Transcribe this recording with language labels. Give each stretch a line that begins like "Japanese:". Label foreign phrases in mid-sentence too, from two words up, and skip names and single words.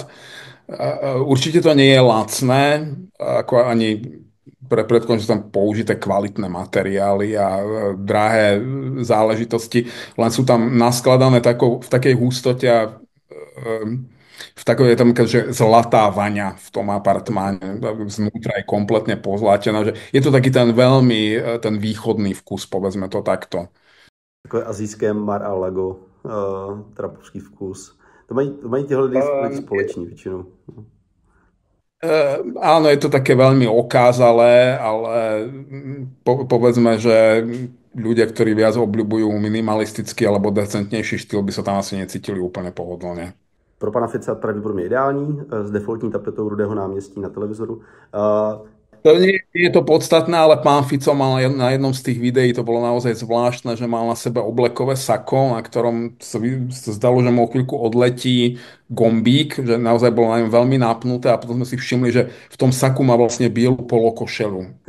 Slovak: Určite to nie je lacné, ako ani predpokladám, že sú tam použité kvalitné materiály a drahé záležitosti, len sú tam naskladané v takej hustote a v takovej tam, že zlatá vaňa v tom apartmáne, znútra je kompletne pozlatená, že je to taký ten veľmi, ten východný vkus, povedzme to takto.
Czech: Takové asijské Mar-a-Lago, trapovský vkus. To mají tyhle lidi společný většinou.
Slovak: Áno, je to také veľmi okázalé, ale povedzme, že ľudia, ktorí viac obľubujú minimalistický alebo decentnejší štýl, by sa tam asi necítili úplne pohodlne.
Czech: Pro pana Fica pravděpodobně ideální, s defaultní tapetou Rudého náměstí na televizoru.
Slovak: To nie je to podstatné, ale pán Fico mal na jednom z tých videí, to bolo naozaj zvláštne, že mal na sebe oblekové sako, na ktorom sa zdalo, že mu o chvíľku odletí gombík, že naozaj bolo na ňom veľmi napnuté a potom sme si všimli, že v tom saku má vlastne bielu polokošelu.